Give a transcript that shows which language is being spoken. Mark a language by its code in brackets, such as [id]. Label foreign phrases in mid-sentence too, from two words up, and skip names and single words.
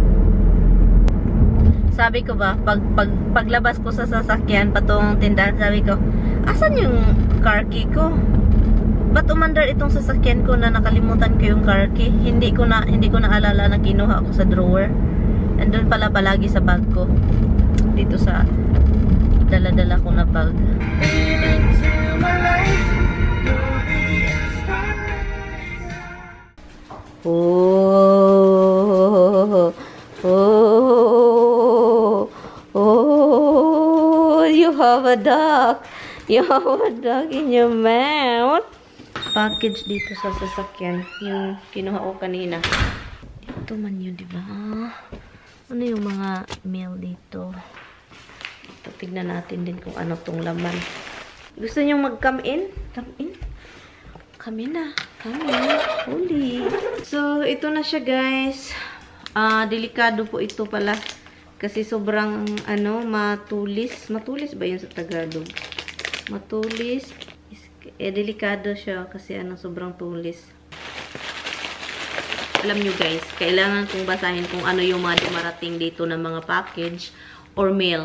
[tl] Sabi ko ba, paglabas ko sa sasakyan patungong tindahan, sabi ko, asan yung car key ko? Ba't umandar itong sasakyan ko na nakalimutan ko yung car key? Hindi ko na alala na kinuha ko sa drawer. And doon pala palagi sa bag ko. Dito sa dala-dala ko na bag. [en] Oh, oh, oh, you have a dog. You have a dog in your mouth. [tl] Package dito sa sasakyan. Yung kinuha ko kanina. Ito man yun, diba? Ano yung mga mail dito? Ito, tignan natin din kung ano tong laman. Gusto nyo mag- [en] come in? Come in? Come in [tl] na. [en] Come in. [tl] Holy. So, ito na siya, guys. Delikado po ito pala. Kasi sobrang, matulis. Matulis ba yun sa Tagalog? Matulis. Delikado siya kasi sobrang tulis. Alam nyo guys, kailangan kong basahin kung ano yung mga dumarating dito ng mga [en] package or mail.